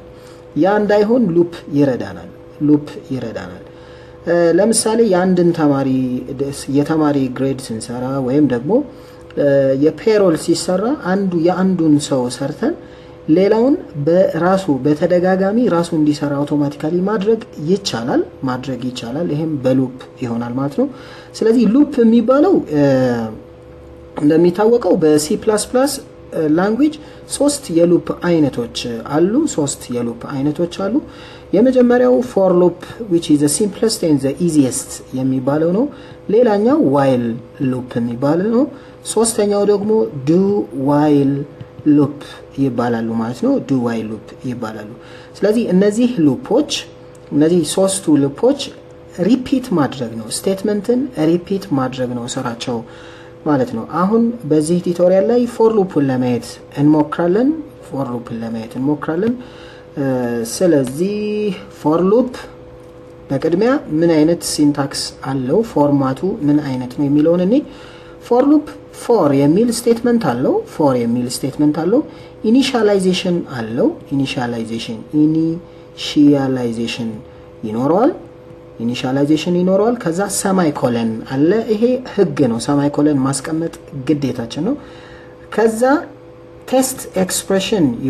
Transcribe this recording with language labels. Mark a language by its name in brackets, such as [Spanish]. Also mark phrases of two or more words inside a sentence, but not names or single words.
[Amharic] ያ እንዳይሆን ሉፕ ይረዳናል ለምሳሌ የአንድን የተማሪ ግሬድ ስንሰራ ወይም ደግሞ የፔሮል ሲሰራ የአንዱን ሰው ሰርተን ሌላውን በተደጋጋሚ ራሱ እንዲሰራ አውቶማቲካሊ ማድረግ ይቻላል ይሄም በሉፕ ይሆናል ማለት ነው ስለዚህ ሉፕ የሚባለው እንደሚታወቀው በC++ ላንጉዌጅ ሶስት የሉፕ አይነቶች አሉ የመጀመሪያው [English] for loop which is the simplest and the easiest [Amharic] የሚባለው ነው ሌላኛው [English] while loop [Amharic] የሚባለው ነው ሶስተኛው ደግሞ [English] do while loop [Amharic] ይባላሉ ማለት ነው [English] do while loop [Amharic] ይባላሉ ስለዚህ እነዚህ ሶስቱ ሉፖች ሪፒት ማድረግ ነው ስቴትመንትን ሪፒት ማድረግ ነው ስራቸው ማለት ነው አሁን በዚህ ቲዩቶሪያል ላይ [English] for loop [Amharic] ን ለማየት እንሞክራለን ስለዚህ [English] for loop [Amharic] በቅድሚያ ምን አይነት ሲንታክስ አለው ፎርማቱ ምን አይነት ነው የሚለውን እኔ [English] for loop for [Amharic] የሚል ስቴትመንት አለው ኢኒሺያላይዜሽን ይኖረዋል ከዛ ሰማይኮለን አለ ይሄ ህግ ነው ሰማይኮለን ማስቀመጥ ግዴታችን ነው ከዛ [English] test expression